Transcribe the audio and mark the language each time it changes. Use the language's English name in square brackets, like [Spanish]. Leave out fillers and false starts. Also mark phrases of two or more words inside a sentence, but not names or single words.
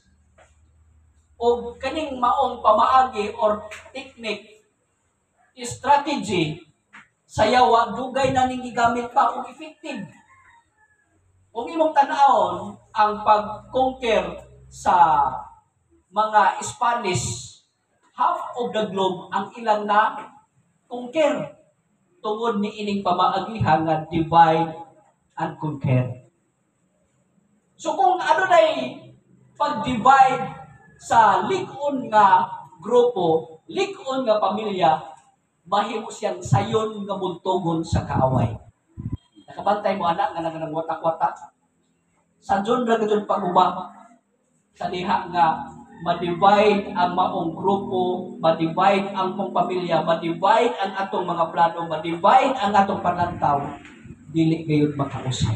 [Cebuano] O kaning maong pamaagi or technique, strategy sayawa dugay na ning gigamit pa og effective. Kung imong tan-awon ang pag-conquer sa mga Spanish [English] half of the globe [Cebuano] ang ilang na conquer tungod ni ining pamaagihan nga [English] divide and conquer. [Cebuano] So kung ano na pag-divide sa lig-on nga grupo, lig-on nga pamilya, mahimo siyang sayon nga buntogon sa kaaway. Nakabantay mo anak nga nang watak-watak. Sa John ra gud pag-uba sa diha nga ma-divide ang maong grupo, ma-divide ang mong pamilya, ma-divide ang atong mga plano, ma-divide ang atong panantaw, dili gayud makausap.